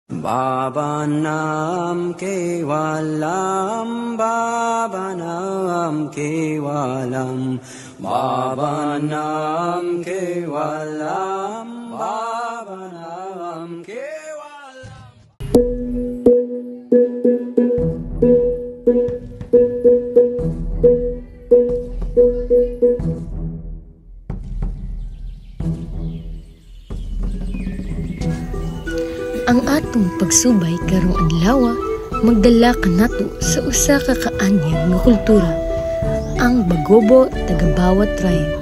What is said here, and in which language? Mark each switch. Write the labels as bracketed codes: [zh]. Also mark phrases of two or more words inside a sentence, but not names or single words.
[sa] Bhavanam kevalam, bhavanam kevalam, bhavanam kevalam, bhavanam kevalam. [ceb] Ang atong pagsubay karong adlaw magdala kanato sa usa ka kaanyag nga kultura, ang Bagobo Tagabawa Tribe.